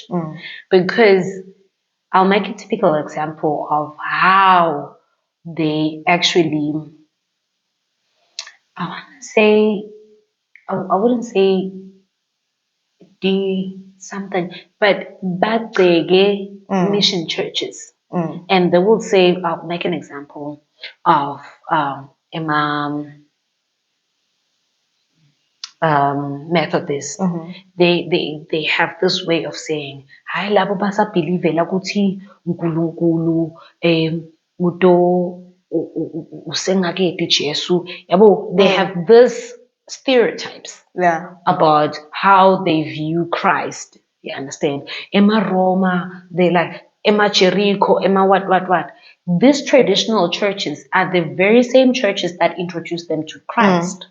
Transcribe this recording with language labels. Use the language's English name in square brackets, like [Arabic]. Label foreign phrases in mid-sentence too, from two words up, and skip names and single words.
[English] Because I'll make a typical example of how they actually, I wouldn't say do something, but back the mission churches. And they will say, I'll make an example of Imam Methodist. They have this way of saying, [Swati] "Hai labo basa believe lakuthi uNkulunkulu uto usengaketi Jesu." Yabo, [English] they have this stereotypes about how they view Christ. You understand? Emma Roma, they like Emma Jericho, Emma what. These traditional churches are the very same churches that introduced them to Christ.